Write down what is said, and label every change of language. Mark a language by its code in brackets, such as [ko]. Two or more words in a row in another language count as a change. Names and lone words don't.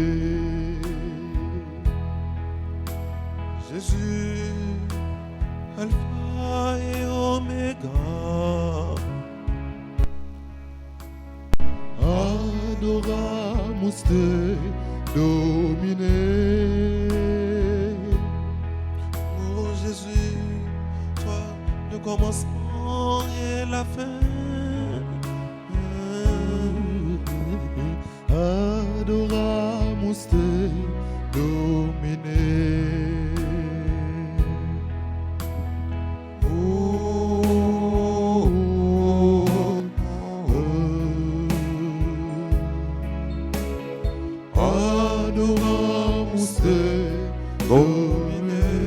[fr] Jésus, Alpha et Oméga. [la] Adoramus te, Domine. [fr] Oh Jésus, toi le commencement et la fin. [la] Adoramus te, Domine. Adoramus te, Domine.